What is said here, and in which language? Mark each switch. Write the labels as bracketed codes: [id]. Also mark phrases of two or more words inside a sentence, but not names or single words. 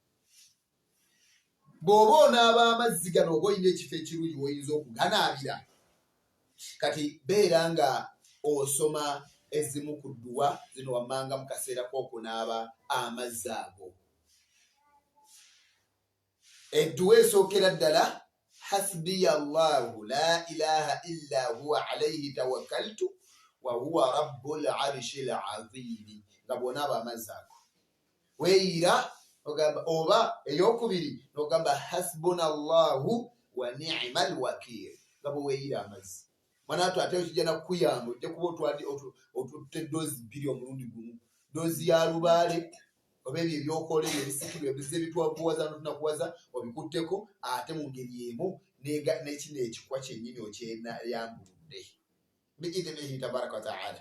[lg] Bw'oba onaaba amazzi gano oba olina ekifo ekirungi w'oyinza okuganaabira, kati beera nga osoma ezimu ku dduwa zino wammanga mu kaseera k'okunaaba amazzi ago. Edduwa esookera ddala [ar] حسبي الله لا إله إلا هو عليه توكلت وهو رب العرش العظيم. [lg] Nga bw'onaaba amazzi ago weeyira ogamba, oba eyokubiri n'ogamba [ar] حسبنا الله ونعم الوكيل. [lg] Nga bwe weeyira amazzi manaatu ate okijja nakukuyamba ojja kuba otutte doozi 2 omulundi gumu, doozi ya lubaale oba ebyo ebyokola ebisikirwa ebize ebitwakuwaza notunakuwaza obikutteko, ate mu ngeri emu n'ekino ekikwa kyennyini okyeyambuludde [ar] بإذنه تبارك وتعالى.